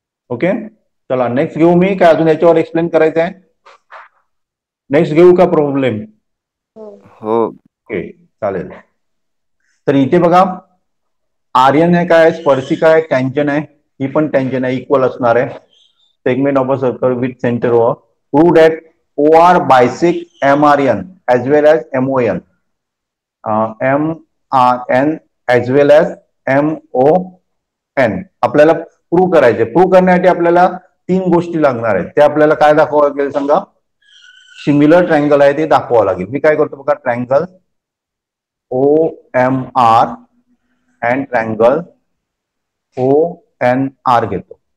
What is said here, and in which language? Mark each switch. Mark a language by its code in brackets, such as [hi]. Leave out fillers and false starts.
[mr] Okay, चला next घेऊ. मी काय अजून याच्यावर एक्सप्लेन करायचं आहे? नेक्स्ट घेऊ का प्रॉब्लेम? हो. ओके, चालेल. तर इथे बघा, आर्यन हे काय आहे, स्पर्शिका आहे, टँजन आहे, ही पण टँजन आहे, इक्वल असणार आहे. [en] Segment of a circle with centre O. Prove that O R bisect M R N as well as M O N, M R N as well as M O N. [mr] आपल्याला prove करायचे. Prove करण्यासाठी आपल्याला 3 गोष्टी लागणार आहेत. ते आपल्याला काय दाखवावं लागेल सांगा? सिमिलर ट्रायंगल आहे ते दाखवावं लागेल. मी काय करतो बघा, triangle O M R and triangle O N R घेतो.